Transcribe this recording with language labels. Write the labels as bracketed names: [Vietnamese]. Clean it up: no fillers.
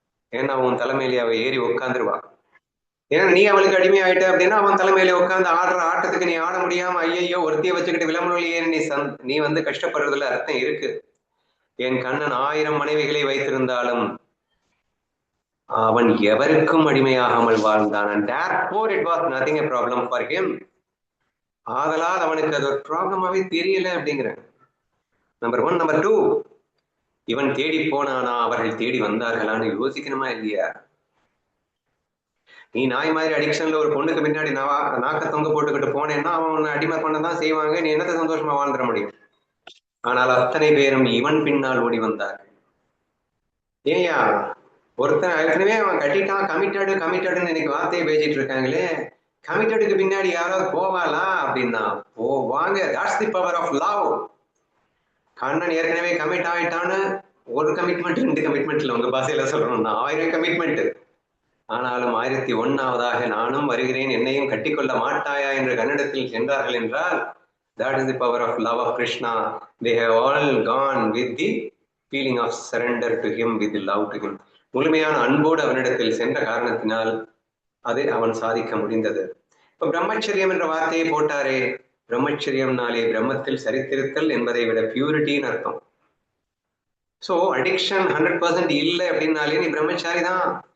[Tamil] ஏன்னா உன் தலைமையிலே அவ ஏறி உட்காந்துருவா. ஏன்னா நீ அவளுக்கு அடிமை ஆயிட்ட அப்படின்னா அவன் தலைமையில உட்காந்து ஆடுற ஆட்டத்துக்கு நீ ஆட முடியாம ஐயோ ஒருத்தியை வச்சுக்கிட்டு விளம்பரம் நீ வந்து கஷ்டப்படுறதுல அர்த்தம் இருக்கு. என் கண்ணன் 1000 மனைவிகளை வைத்திருந்தாலும் அவன் எவருக்கும் அடிமையாகாமல் வாழ்ந்தான். [English] And therefore it was nothing a problem for him. [Tamil] ஆதலால் அவனுக்கு அது ஒரு ப்ராப்ளமாவே தெரியல அப்படிங்கிற நம்பர் 1. நம்பர் 2, இவன் தேடி போனானா அவர்கள் தேடி வந்தார்களான்னு யோசிக்கணுமா இல்லையா? நீ நாய் மாதிரி அடிக்ஷன்ல ஒரு பொண்ணுக்கு பின்னாடி நாக்க தொங்க போட்டுக்கிட்டு போனேன்னா அவன் அடிமை பண்ணதான் செய்வாங்க. நீ என்னத்தை சந்தோஷமா வாழ்ந்துட முடியும்? ஆனால் அத்தனை பேரும் இவன் பின்னால் ஓடி வந்தார்கள். ஏயா ஒருத்தன் ஏற்கனவே அவன் கட்டிட்டான், கமிட்டடுன்னு இன்னைக்கு வார்த்தையை பேசிட்டு இருக்காங்களே. கமிட்டடுக்கு பின்னாடி யாராவது போவாளா அப்படின்னா போவாங்க. [English] That's the power of love. [Tamil] Kannan ஏற்கனவே கமிட் ஆயிட்டான்னு ஒரு கமிட்மெண்ட் 2 கமிட்மெண்ட்ல உங்க பாசையில சொல்லணும்னா 1000 கமிட்மெண்ட். ஆனாலும் 1001ஆவதாக நானும் வருகிறேன், என்னையும் கட்டிக்கொள்ள மாட்டாயா என்று கன்னடத்தில் சென்றார்கள் என்றால் [English] that is the power of love of Krishna. They have all gone with the feeling of surrender to him, with the love to him. [Tamil] முழுமையான அன்போடு அவனிடத்தில் சென்ற காரணத்தினால் அதை அவன் சாதிக்க முடிந்தது. இப்ப பிரம்மச்சரியம் என்ற வார்த்தையை போட்டாரே, பிரம்மச்சரியம்னாலே பிரம்மத்தில் சரித்திருத்தல் என்பதை விட பியூரிட்டின்னு அர்த்தம். சோ அடிக்ஷன் 100% இல்லை அப்படின்னாலே நீ பிரம்மச்சாரி தான்.